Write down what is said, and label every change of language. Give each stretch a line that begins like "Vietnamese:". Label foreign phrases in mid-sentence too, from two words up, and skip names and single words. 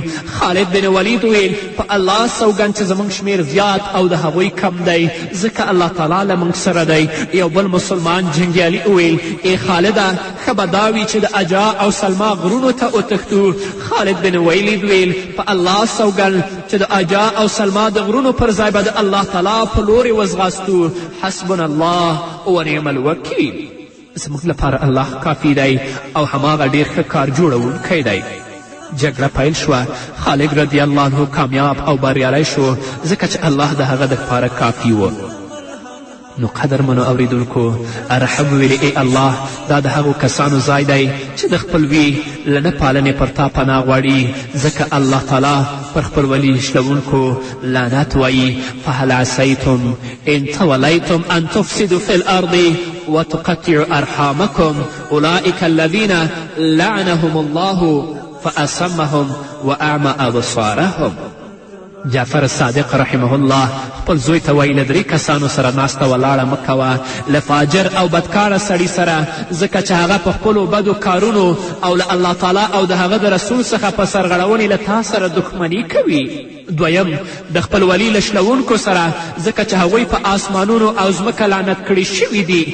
Pashto: خالد بن ولید وویل په الله سوګند چې زموږ شمیر زیات او د هغوی کم دی ځکه الله تعالی له موږ سره دی. یو بل مسلمان جنګیالي وویل ای خالده ښه به دا وي چې د اجا او سلما غرونو ته وتښتو. خالد بن ولید ویل په الله سوګند چې د اجا او سلما د غرونو پر ځای به د الله تعالی په لورې وځغاستو.
Arabic: حسبنا الله و نعم الوکیل،
Pashto: زموږ لپاره الله کافي دی او هماغه ډیر ښه کار جوړوونکی دی. جګړه پیل شوه، خالد
Arabic: رضی الله عنه
Pashto: کامیاب او بریالی شو ځکه چې الله د هغه دپاره کافي و. نو قدرمنو اوریدونکو رحم ویلې ای الله دا د هغو کسانو ځای دی چې د خپلوي له نه پالنې پر تا پناه غواړي ځکه الله تعالی پر خپل ولي شلونکو لعنت وایي
Arabic: فهل عسیتم ان تولیتم ان تفسدوا في الارض وتقطعوا ارحامکم اولئک الذین لعنهم الله فاصمهم واعمى ابصارهم.
Pashto: جعفر صادق
Arabic: رحمه الله
Pashto: خپل زوی ته وایي له 3 کسانو سره ناسته ولاړه مه کوه، له فاجر او بدکاره سړي سره ځکه چې هغه په خپلو بدو کارونو او له الله تعالی او د هغه د رسول څخه په سرغړونې له تا سره دښمني کوي. دویم د خپل ولی له شلونکو سره ځکه چې هغوی په آسمانونو او ځمکه لعنت کړي شوي دي.